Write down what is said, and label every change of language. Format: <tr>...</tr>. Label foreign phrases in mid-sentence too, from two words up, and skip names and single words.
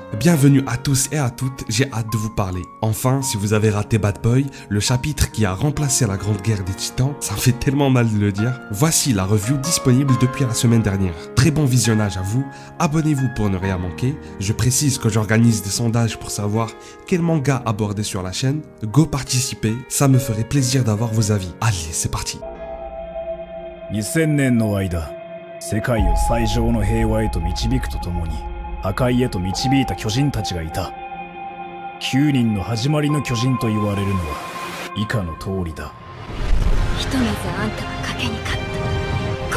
<fr>Bienvenue à tous et à toutes, j'ai hâte de vous parler. Enfin, si vous avez raté Bad Boy, le chapitre qui a remplacé la Grande Guerre des Titans, ça me fait tellement mal de le dire. Voici la review disponible depuis la semaine dernière. Très bon visionnage à vous, abonnez-vous pour ne rien manquer. Je précise que j'organise des sondages pour savoir quel manga aborder sur la chaîne. Go participer, ça me ferait plaisir d'avoir vos avis. Allez, c'est parti.</fr> <ja>世界を最上の平和へと導くとともに破壊へと導いた巨人たちがいた。9人の始まりの巨人と言われるのは以下の通りだ。ひとまずあんたは賭けに勝った。</ja>